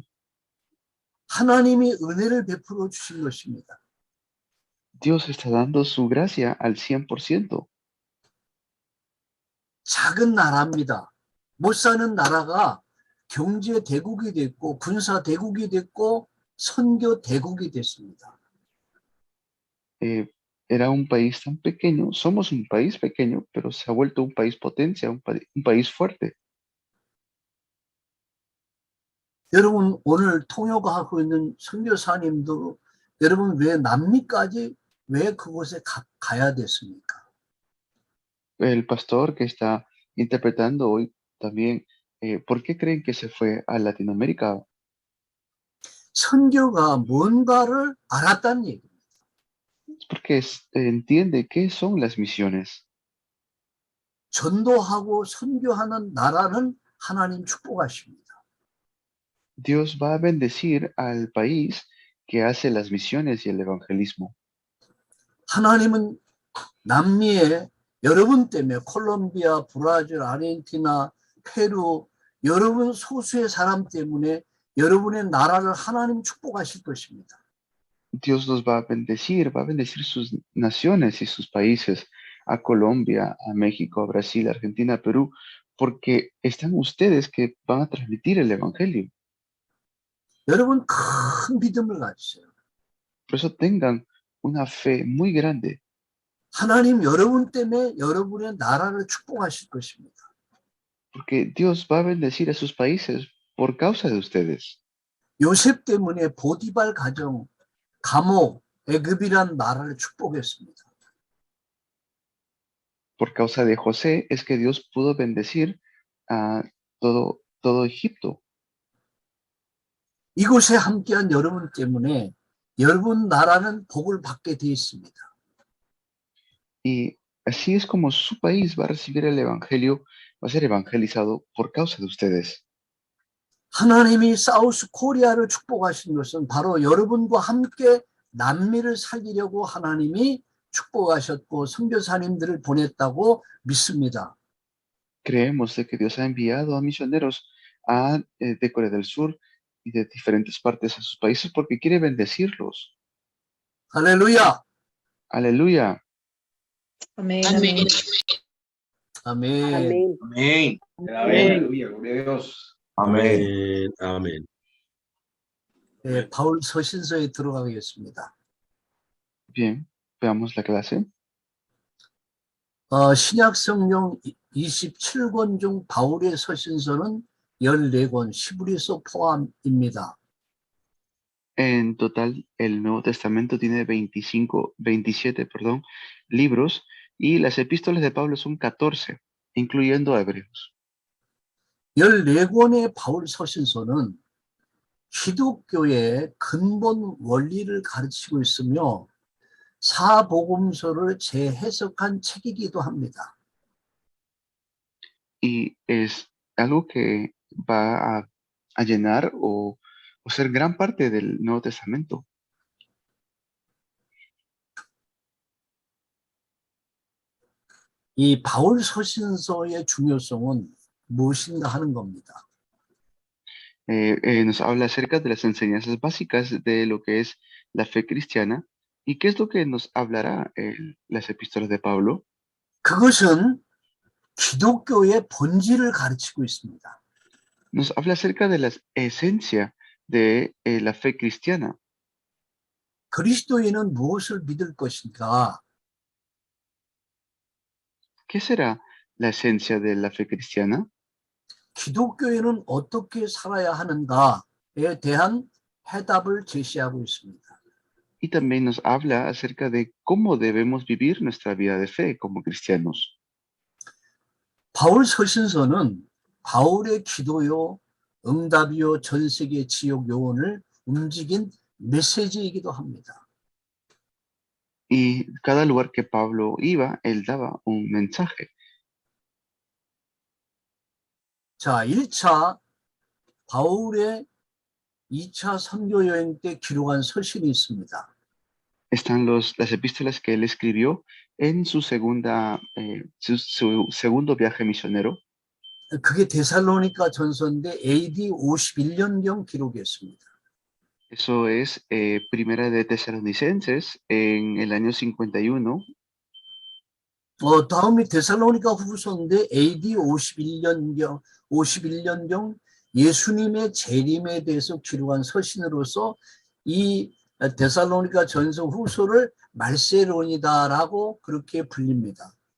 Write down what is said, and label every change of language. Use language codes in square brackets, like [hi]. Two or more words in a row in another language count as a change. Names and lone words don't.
[ko] 하나님이 은혜를 베풀어 주신 것입니다. [es] Dios está dando su gracia al 100%. [ko] 작은 나라입니다. 못 사는 나라가 경제 대국이 됐고 군사 대국이 됐고 선교 대국이 됐습니다. [es] Era un país tan pequeño, somos un país pequeño, pero se ha vuelto un país potencia, un país fuerte. [ko] 여러분 오늘 통역을 하고 있는 선교사님도 여러분 왜 남미까지 왜 그곳에 가야 됐습니까? [es] El pastor que está interpretando hoy también, ¿por qué creen que se fue a Latinoamérica? [ko] 선교가 뭔가를 알았다는 얘기입니다. [es] Es porque entiende qué son las misiones. [ko] 전도하고 선교하는 나라는 하나님 축복하십니다. [es] Dios va a bendecir al país que hace las misiones y el evangelismo. [ko] 하나님은 남미에 여러분 때문에 콜롬비아, 브라질, 아르헨티나, 페루 여러분 소수의 사람 때문에 여러분의 나라를 하나님 축복하실 것입니다. [es] Dios los va a bendecir sus naciones y sus países, a Colombia, a México, a Brasil, a Argentina, a Perú, porque están ustedes que van a transmitir el evangelio. [ko] 여러분 큰 믿음을 가지세요. [es] Por eso tengan una fe muy grande. [ko] 하나님 여러분 때문에 여러분의 나라를 축복하실 것입니다. [es] Porque Dios va a bendecir a sus países por causa de ustedes. [ko] 요셉 때문에 보디발 가정, 감옥, 애굽이란 나라를 축복했습니다. [es] Por causa de José es que Dios pudo bendecir a todo Egipto. [ko] 이곳에 함께한 여러분 때문에 여러분 나라는 복을 받게 되어 있습니다. [es] Y así es como su país va a recibir el evangelio, va a ser evangelizado por causa de ustedes. [ko] 하나님이 사우스 코리아를 축복하신 것은 바로 여러분과 함께 남미를 살리려고 하나님이 축복하셨고 선교사님들을 보냈다고 믿습니다. [es] Creemos de que Dios ha enviado a misioneros de Corea del Sur y de diferentes partes a sus países porque quiere bendecirlos. [ko] 할렐루야. [es] Aleluya. Amén, amén. [ko] 아멘. [es] Amén. Amén. Aleluya, gloria a Dios. Amén. Amén. [ko] 예, 바울 서신서에 들어가겠습니다. [es] Bien, veamos la clase. [ko] 신약 성경 27권 중 바울의 서신서는 14권, 히브리서 포함입니다. [es] En total, el Nuevo Testamento tiene 27, perdón, libros y las epístolas de Pablo son 14, incluyendo a Hebreos. [ko] 14권의 바울 서신서는 기독교의 근본 원리를 가르치고 있으며 사복음서를 재해석한 책이기도 합니다. [es] Y es algo que va a llenar o ser gran parte del Nuevo Testamento. [ko] 이 바울 서신서의 중요성은 무엇인가 하는 겁니다. [es] Nos habla acerca de las enseñanzas básicas de lo que es la fe cristiana. ¿Y qué es lo que nos hablará las epístolas de Pablo? [ko] 그것은 기독교의 본질을 가르치고 있습니다. [es] Nos habla acerca de la esencia de la fe cristiana. [ko] 그리스도인은 무엇을 믿을 것인가? [es] ¿Qué será la esencia de la fe cristiana? [ko] 기독교인은 어떻게 살아야 하는가에 대한 해답을 제시하고 있습니다. [es] Y también nos habla acerca de cómo debemos vivir nuestra vida de fe como cristianos. [ko] 바울 서신서는 바울의 기도요, 응답이요, 전 세계 지역 요원을 움직인 메시지이기도 합니다. [es] Y cada lugar que Pablo iba, él daba un mensaje. [ko] 자, 1차 바울의 2차 선교 여행 때 기록한 서신이 있습니다. [es] Están las epístolas que él escribió en su segundo viaje misionero. [ko] 그게 데살로니가 전서인데 AD 51년경 기록이었습니다. [es] Eso es Primera de Tesalonicenses en el año 51. [ko] 다음이 데살로니가 후서인데 AD 51년경 예수님의 재림에 대해서 기록한 서신으로서 이 데살로니가 전서 후서를 말세론이다라고 그렇게 불립니다.